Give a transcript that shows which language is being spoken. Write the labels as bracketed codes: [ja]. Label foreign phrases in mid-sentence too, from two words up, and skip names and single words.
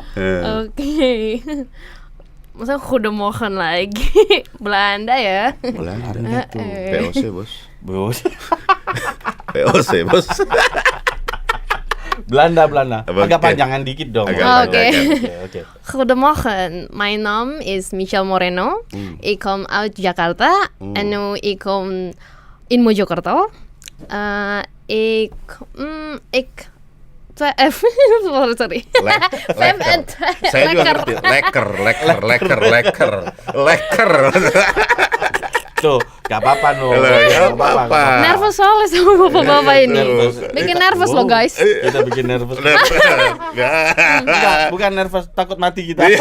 [id] Oke. Masa aku udah mohon lagi. Belanda ya. Belanda itu. POC, Bos. Bos. POC, Bos. Belanda. Oke. Agak panjangan dikit dong. Agak Oke. Oke. [nl] Goedemorgen, mijn naam is Michelle Moreno. Ik kom uit Jakarta en nu ik kom in Mojokerto. Ik sorry. Lekker. [id] Saya juga ngerti. Lekker. Tuh, gak apa-apa no. Gak apa-apa. Nervous soalnya sama bapak-bapak ini. Nervous. Bikin nervous loh guys. Kita bikin nervous. Enggak, bukan nervous, takut mati kita.